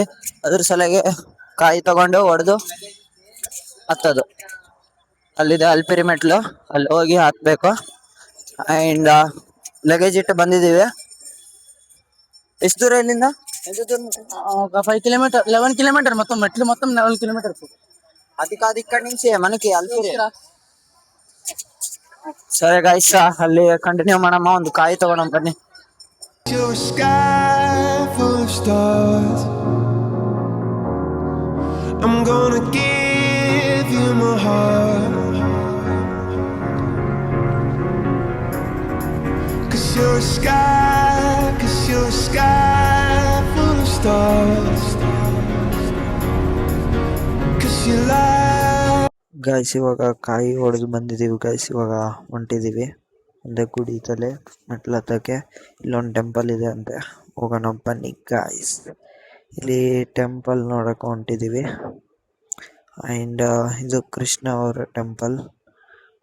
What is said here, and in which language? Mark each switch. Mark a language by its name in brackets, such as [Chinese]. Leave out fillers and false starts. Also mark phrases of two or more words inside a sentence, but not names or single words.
[Kannada] ಅದ್ರ ಸಲಗೆ ಕಾಯಿ ತಗೊಂಡು ಹೊಡೆದು ಹತ್ತೋದು. ಅಲ್ಲಿದೆ ಅಲ್ಪಿರಿ ಮೆಟ್ಲು, ಅಲ್ಲಿ ಹೋಗಿ ಹತ್ಬೇಕು. ಅಂಡ್ ಲಗೇಜ್ ಇಟ್ಟು ಬಂದಿದೀವಿ. ಎಷ್ಟು ದೂರ ಇಲ್ಲಿಂದ? [Telugu] 5 ಕಿಲೋಮೀಟರ್, 11 ಕಿಲೋಮೀಟರ್ మొత్తం మెట్లు మొత్తం 11 కిలోమీటర్. అది కాదు, ఇక్కడి నుంచి మనకి అల్పిరి. సరే గైస్, [Kannada] ಅಲ್ಲಿ ಕಂಟಿನ್ಯೂ ಮಾಡಮ್ಮ. ಒಂದು ಕಾಯಿ ತಗೊಂಡ್ ಬನ್ನಿ. [English] Your sky full of stars, I'm gonna give you my heart, 'cause you're a sky full of stars, 'cause you light. [Kannada] ಗೈಸ್, ಇವಾಗ ಕಾಯಿ ಹೊಡೆದು ಬಂದಿದ್ದೀವಿ ಗೈಸ್. ಇವಾಗ ಹೊಂಟಿದ್ದೀವಿ. ಒಂದೇ ಗುಡಿ ತಲೆ ಮೆಟ್ಲು ಹತ್ತಕ್ಕೆ. ಇಲ್ಲೊಂದು ಟೆಂಪಲ್ ಇದೆ ಅಂತೆ, ಹೋಗೋಣ ಬನ್ನಿ ಗೈಸ್. ಇಲ್ಲಿ ಟೆಂಪಲ್ ನೋಡಕ್ಕೆ ಹೊಂಟಿದ್ದೀವಿ. ಆ್ಯಂಡ್ ಇದು ಕೃಷ್ಣ ಅವರ ಟೆಂಪಲ್.